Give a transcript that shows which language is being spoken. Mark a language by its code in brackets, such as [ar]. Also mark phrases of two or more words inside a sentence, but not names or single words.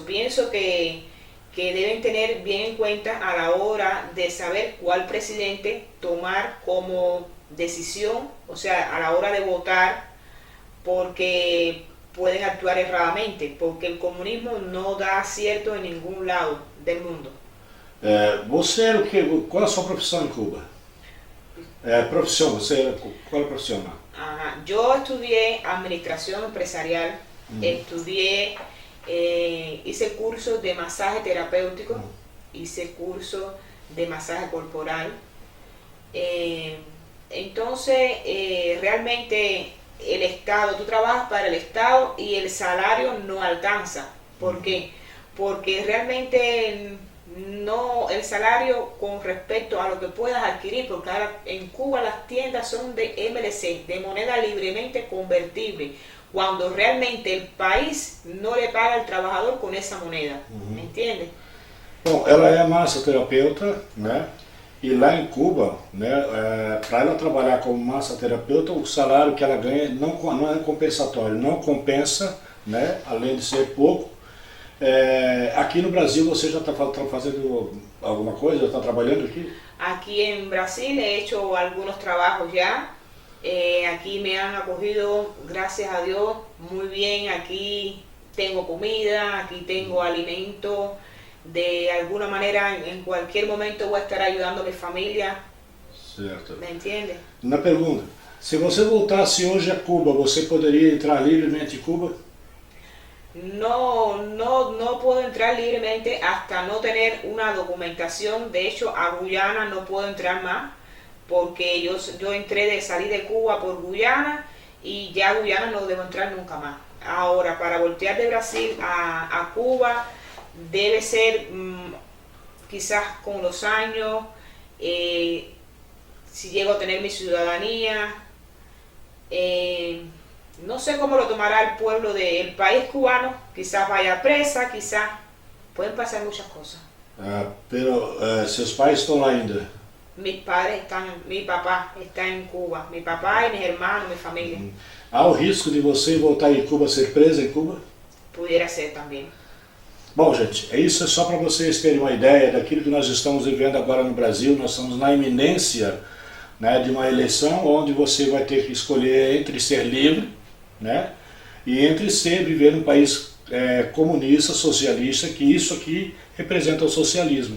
[es] Pienso que deben tener bien en cuenta a la hora de saber cuál presidente tomar como decisión, o sea, a la hora de votar, porque pueden actuar erradamente, porque el comunismo no da acierto en ningún lado del mundo. [pt] Você era o quê? Qual é a sua profissão em Cuba? Profissão, qual é a profissão? [es] Ajá. Yo estudié administración empresarial, estudié, hice cursos de masaje terapéutico, hice cursos de masaje corporal. Entonces, realmente el Estado, tú trabajas para el Estado y el salario no alcanza. ¿Por qué? Porque realmente no, el salario con respecto a lo que puedas adquirir, porque ahora en Cuba las tiendas son de MLC, de moneda libremente convertible, cuando realmente el país no le paga al trabajador con esa moneda, ¿me entiendes? [pt] Bom, ela é massoterapeuta, né? E lá em Cuba, né, para ela trabalhar como massoterapeuta, o salário que ela ganha não é compensatório, não compensa, né? Além de ser pouco. Aqui no Brasil você já está fazendo alguma coisa? Já está trabalhando aqui? [es] Aquí en Brasil he hecho algunos trabajos ya. Aquí me han acogido, gracias a Dios, muy bien. Aquí tengo comida, aquí tengo alimento. De alguna manera, en cualquier momento voy a estar ayudando a mi familia. [pt] Certo. [es] ¿Me entiendes? [pt] Uma pergunta. Se você voltasse hoje a Cuba, você poderia entrar livremente em Cuba? [es] No puedo entrar libremente hasta no tener una documentación. De hecho, a Guyana no puedo entrar más porque yo entré salí de Cuba por Guyana y ya a Guyana no debo entrar nunca más. Ahora, para voltear de Brasil a Cuba debe ser quizás con los años, si llego a tener mi ciudadanía. No sé cómo lo tomará el pueblo del país cubano, quizás vaya presa, quizás pueden pasar muchas cosas. [pt] Pero seus pais estão lá ainda? [es] Mis padres mi papá está en Cuba, mi papá y mis hermanos, mi familia. [pt] Há o risco de você voltar em Cuba ser presa em Cuba? [es] Pudiera ser también. [pt] Bom, gente, isso é só para vocês terem uma ideia daquilo que nós estamos vivendo agora no Brasil. Nós estamos na iminência, né, de uma eleição onde você vai ter que escolher entre ser livre, né, e entre viver num país comunista, socialista, que isso aqui representa o socialismo.